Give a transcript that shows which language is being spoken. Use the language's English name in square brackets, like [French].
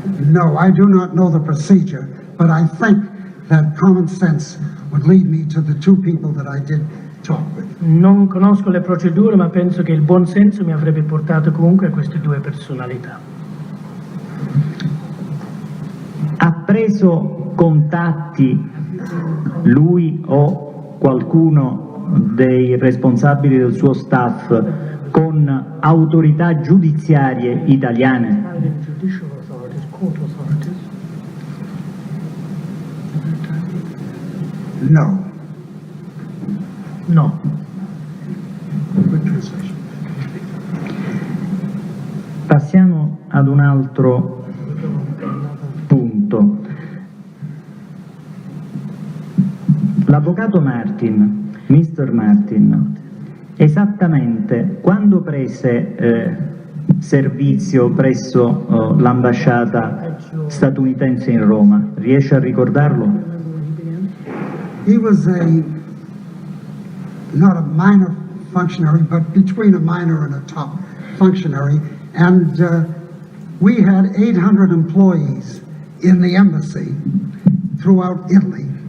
[English] No, I do not know the procedure, but I think that common sense would lead me to the two people that I did talk with. [Italian] Non conosco le procedure, ma penso che il buon senso mi avrebbe portato comunque a queste due personalità. Ha preso contatti lui o qualcuno dei responsabili del suo staff con autorità giudiziarie italiane? [English] Judicial authorities, court authorities. No. No. [Italian] Passiamo ad un altro punto. L'avvocato Martin, Mr. Martin, esattamente quando prese servizio presso l'ambasciata statunitense in Roma, riesce a ricordarlo? [English] He was not a minor functionary, but between a minor and a top functionary, and we had 800 employees in the embassy throughout Italy.